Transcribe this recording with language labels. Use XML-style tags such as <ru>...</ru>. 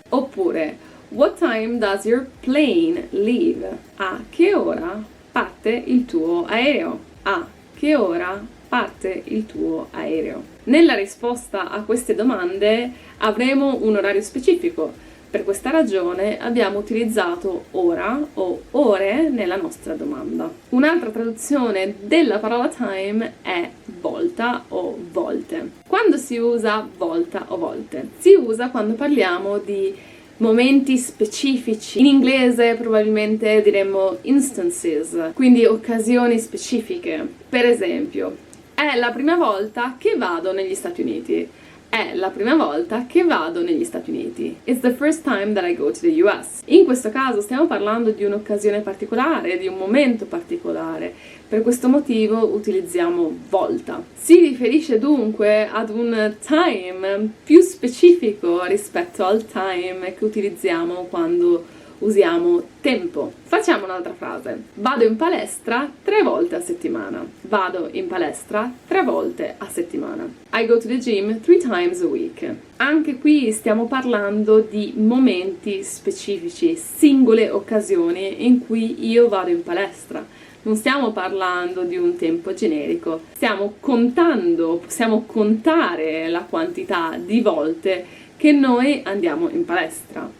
<en>Oppure what time does your plane leave?</en> <it>A che ora parte il tuo aereo? A che ora parte il tuo aereo? Nella risposta a queste domande avremo un orario specifico. Per questa ragione abbiamo utilizzato ora o ore nella nostra domanda. Un'altra traduzione della parola time è volta o volte. Quando si usa volta o volte? Si usa quando parliamo di momenti specifici. In inglese probabilmente diremmo instances, quindi occasioni specifiche. Per esempio, è la prima volta che vado negli Stati Uniti. È la prima volta che vado negli Stati Uniti.</it> <en>It's the first time that I go to the US.</en> <it>In questo caso stiamo parlando di un'occasione particolare, di un momento particolare. Per questo motivo utilizziamo volta. Si riferisce dunque ad un time più specifico rispetto al time che utilizziamo quando usiamo tempo. Facciamo un'altra frase. Vado in palestra 3 volte a settimana. Vado in palestra 3 volte a settimana.</it> <en>I go to the gym 3 times a week.</en> <it>Anche qui stiamo parlando di momenti specifici, singole occasioni in cui io vado in palestra. Non stiamo parlando di un tempo generico, stiamo contando, possiamo contare la quantità di volte che noi andiamo in palestra.</it>